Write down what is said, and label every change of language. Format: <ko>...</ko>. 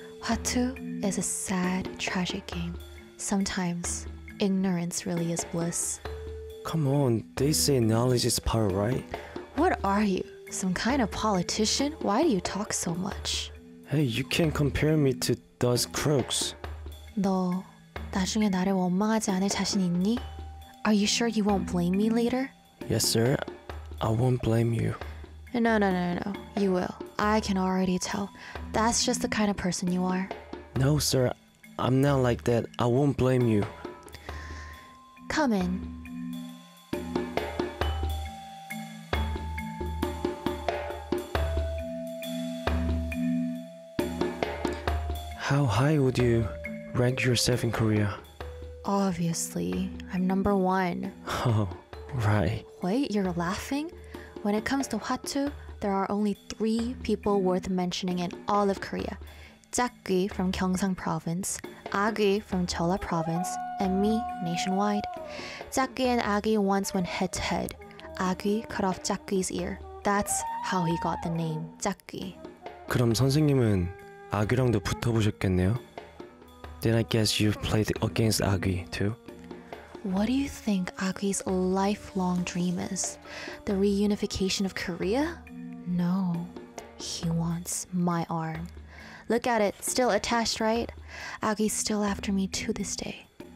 <en>Hwattu is a sad, tragic game. Sometimes, ignorance really is bliss. Come on. They say knowledge is power, right? What are you? Some kind of politician? Why do you talk so much? Hey, you can't compare me to those crooks.</en> <ko>너 나중에 나를 원망하지 않을 자신 있니?</ko> <en>Are you sure you won't blame me later? Yes, sir. I won't blame you. No. You will. I can already tell. That's just the kind of person you are. No, sir. I'm not like that. I won't blame you. Come in. How high would you rank yourself in Korea? Obviously, I'm number one. Oh, right. Wait, you're laughing? When it comes to Hwattu, there are only three people worth mentioning in all of Korea. Jakgui from Gyeongsang Province, Agui from Jeolla Province, and me nationwide. Jakgui and Agui once went head-to-head. Agui cut off Jakgui's ear. That's how he got the name, Jakgui.</en> <ko>그럼 선생님은 아귀랑도 붙어보셨겠네요?</ko> <en>Then I guess you've played against Agui too. What do you think Agui's lifelong dream is? The reunification of Korea? No, he wants my arm. Look at it, still attached, right? Agui's still after me to this day.</en>